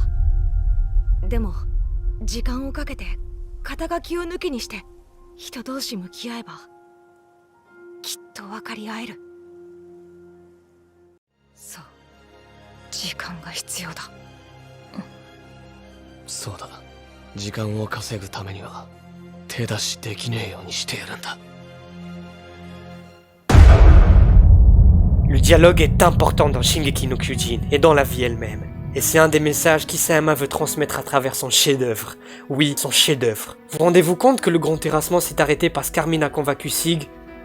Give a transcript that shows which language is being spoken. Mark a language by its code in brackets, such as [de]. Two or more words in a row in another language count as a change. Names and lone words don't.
[ja] でも時間をかけて肩書きを抜きにして人同士向き合えばきっと分かり合える。そう、時間が必要だ。そうだ。時間を稼ぐためには手出しできねえようにしてやるんだ。 [fr] Le dialogue est important dans Shingeki no Kyojin et dans la vie elle-même. Et c'est un des messages qu'Isayama veut transmettre à travers son chef-d'œuvre. Oui, son chef-d'œuvre. Vous rendez-vous compte que le grand terrassement s'est arrêté parce qu'Armin a convaincu Sig?